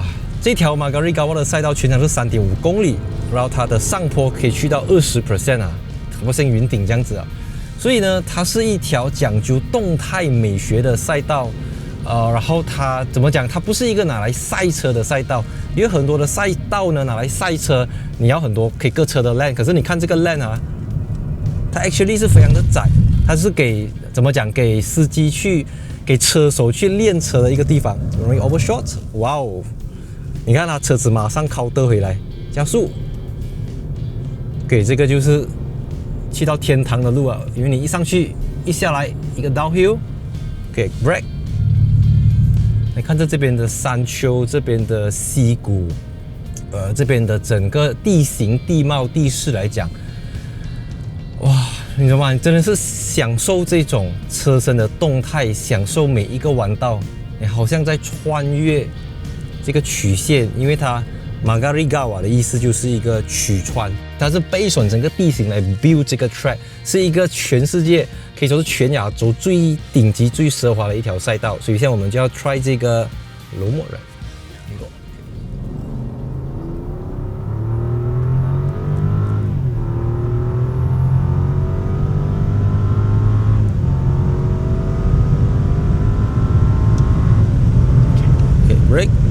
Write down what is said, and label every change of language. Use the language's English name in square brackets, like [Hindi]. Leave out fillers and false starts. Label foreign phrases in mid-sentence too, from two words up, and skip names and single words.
[Chinese] 這條馬嘎利高瓦的賽道全長是 3.5 公里，然後它的上坡可以去到 20% 好像雲頂這樣子所以呢，它是一條講究動態美學的賽道，然後它怎麼講？它不是一個拿來賽車的賽道，因為很多的賽道呢拿來賽車，你要很多可以各車的 lane，可是你看這個 lane它 actually 是非常的窄，它是給怎麼講？給司機去給車手去練車的一個地方，容易 overshot， 哇哦！你看它車子馬上靠得回來，加速，給這個就是去到天堂的路因為你一上去一下來一個 downhill， brake，你看这邊的山丘，這邊的溪谷，這邊的整個地形地貌地勢來講，哇，你知道嗎？你真的是享受這種車身的動態，享受每一個彎道，你好像在穿越這個曲線，因為它 Magarigawa 的意思就是一個曲穿，它是 [English] based on [Chinese] 整個地形來 build 這個 track， 是一個全世界可以說是全亞洲最頂級、最奢華的一條賽道。所以現在我們就要 try 這個 [English] low mode。 [Chinese] Brake。